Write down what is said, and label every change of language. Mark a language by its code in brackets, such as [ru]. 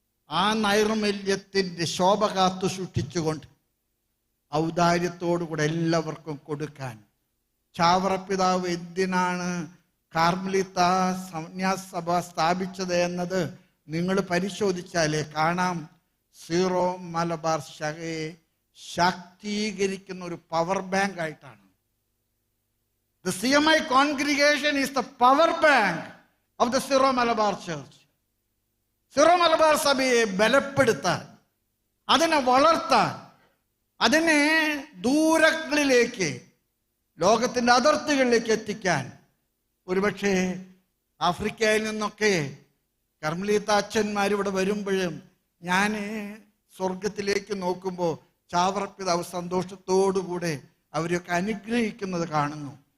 [ml] ആ നൈർമല്യത്തിൻ്റെ ശോഭ കാത്തു സൂക്ഷിച്ചുകൊണ്ട് ഔദാര്യത്തോടുകൂടെ എല്ലാവർക്കും കൊടുക്കാൻ ചാവറപ്പിതാവ് എന്തിനാണ് കാർമലിത്ത സന്യാസഭ സ്ഥാപിച്ചത് എന്നത് നിങ്ങൾ പരിശോധിച്ചാലേ കാണാം. സീറോ മലബാർ ശാഖയെ ശാക്തീകരിക്കുന്ന ഒരു പവർ ബാങ്ക് ആയിട്ടാണ്. [en] The CMI congregation is the power bank of the Syro Malabar Church. [ml] Syro Malabar സഭയെ ബലപ്പെടുത്താൻ, അതിനെ വളർത്താൻ, അതിനെ ദൂരങ്ങളിലേക്ക്, ലോകത്തിൻ്റെ അതിർത്തികളിലേക്ക് എത്തിക്കാൻ. ഒരുപക്ഷെ ആഫ്രിക്കയിൽ നിന്നൊക്കെ കർമ്മലീത്ത അച്ഛന്മാർ ഇവിടെ വരുമ്പോഴും ഞാൻ സ്വർഗത്തിലേക്ക് നോക്കുമ്പോൾ ചാവറപ്പിതാവ് സന്തോഷത്തോടുകൂടെ അവരെയൊക്കെ അനുഗ്രഹിക്കുന്നത് കാണുന്നു.